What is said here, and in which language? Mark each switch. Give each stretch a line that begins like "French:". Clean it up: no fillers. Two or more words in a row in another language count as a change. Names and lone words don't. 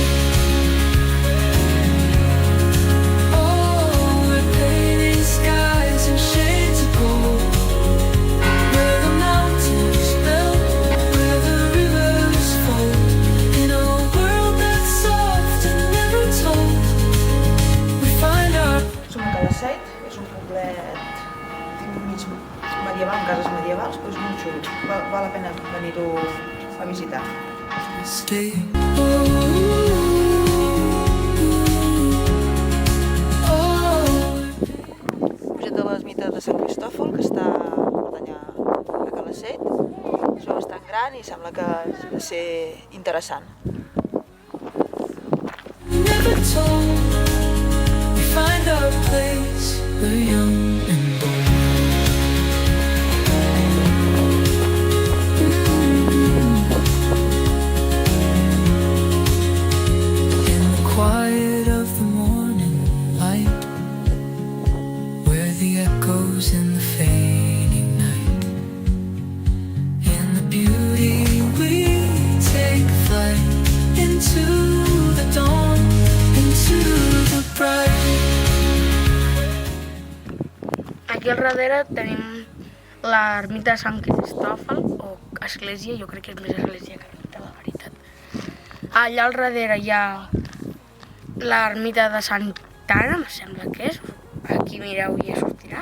English: Oh, we're painting skies in shades of gold, where the mountains melt, where the rivers fold. In a world that's soft and never told, we find our...
Catalan: Som a Calaceite, és un poblet mig medieval, amb cases medievals, però és molt xulo. Val la pena venir-ho a visitar. stay. Puget de l'ermita de Sant Cristòfol, que està allà a Calaceite. És bastant gran i sembla que ha de ser interessant.
English: Never told, we find our place, we're young and bold. In the quiet of the morning light, where the echoes in the fading night, in the beauty we take flight, into the dawn, into the bright.
Catalan: Aquí al darrere tenim l'ermita de Sant Cristòfol, o església, jo crec que és més església que ermita, la veritat. Allà al darrere hi ha l'ermita de Santa Anna, em sembla que és, aquí mireu i ja sortirà.